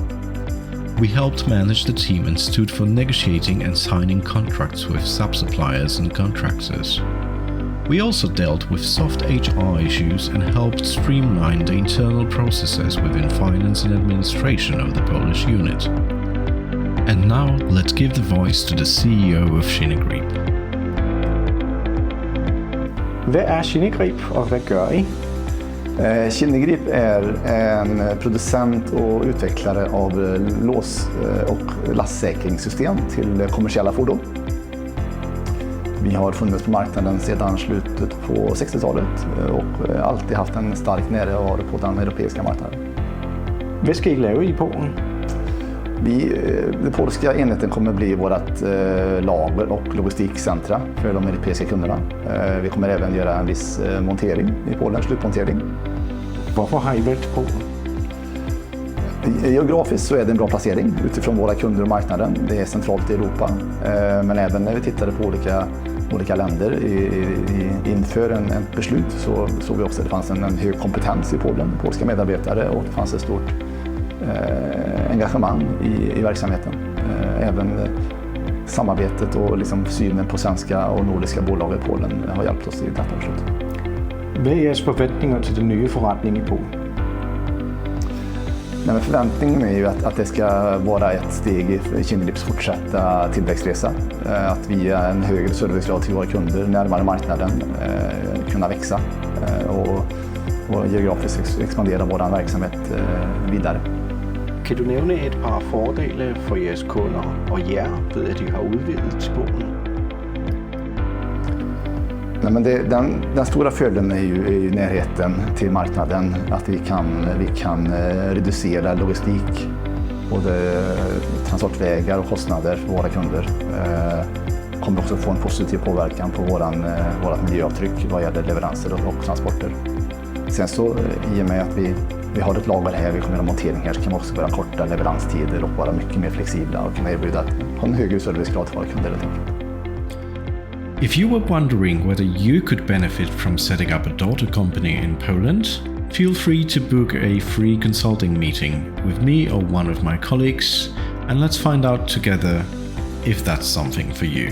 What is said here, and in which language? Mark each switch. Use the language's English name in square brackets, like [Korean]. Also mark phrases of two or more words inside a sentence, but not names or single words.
[English] We helped manage the team and stood for negotiating and signing contracts with sub-suppliers and contractors. We also dealt with soft HR issues and helped streamline the internal processes within finance and administration of the Polish unit. And now let's give the voice to the CEO of Kinegrip. [Danish] Hvad er Kinegrip og hvad gør I? [Swedish] Kinegrip är en producent och utvecklare av lås- och lastsäkringssystem till kommersiella fordon. Vi har funnits på marknaden sedan slutet på 60-talet och alltid haft en stark närvaro på den europeiska marknaden. [Danish] Hvad skal I lave i Polen? [Swedish] Den polska enheten kommer bli vårt lager och logistikcentra för de europeiska kunderna. Vi kommer även göra en viss montering i Polen, slutmontering. Varför har I valt Polen? Geografiskt så är det en bra placering utifrån våra kunder och marknaden. Det är centralt i Europa. Men även när vi tittade på olika länder inför ett beslut så såg vi också att det fanns en hög kompetens i Polen, polska medarbetare, och det fanns ett stort engagemang i verksamheten. Även samarbetet och liksom synen på svenska och nordiska bolag i Polen har hjälpt oss i detta beslut. [Danish] Hvad er jeres forventninger til den nye forretning i Polen? [Swedish] Nej, men förväntningen är ju att det ska vara ett steg i Kinnelips fortsatta tillväxtresa. Att via en högre servicegrad till våra kunder, närmare marknaden, kunna växa och geografiskt expandera vår verksamhet vidare. [Danish] Kan du nævne et par fordele for jeres kunder og jer ved, at de har udvidet til Polen? [Swedish] Nej, men den stora fördelen är ju närheten till marknaden, att vi kan reducera logistik, både transportvägar och kostnader för våra kunder. Kommer också få en positiv påverkan på vårt miljöavtryck vad gäller leveranser och transporter. Sen så i och med att vi har ett lager här, vi kommer att ha montering här, så kan vi också börja korta leveranstider och vara mycket mer flexibla och kunna erbjuda en högre servicegrad till våra kunder. [English] If you were wondering whether you could benefit from setting up a daughter company in Poland, feel free to book a free consulting meeting with me or one of my colleagues, and let's find out together if that's something for you.